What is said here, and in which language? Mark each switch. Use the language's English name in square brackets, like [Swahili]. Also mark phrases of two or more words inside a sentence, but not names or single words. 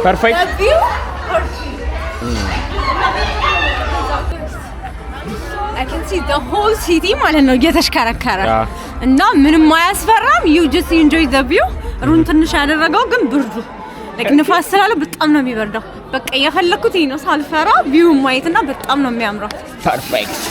[English] Perfect. The view or I can see the whole city [Amharic] ማለት ነው እየተሽከረከረ እና ምንም አያስፈራም [English] you just enjoy the view [Amharic] ሩን ትንሽ ያደረገው ግን ብርዱ like ንፋስ ስላለ በጣም ነው የሚበርደው በቃ የፈለኩት ይሄ ነው ሳልፈራ ቪው ማየትና በጣም ነው የሚያምረው [English] Perfect.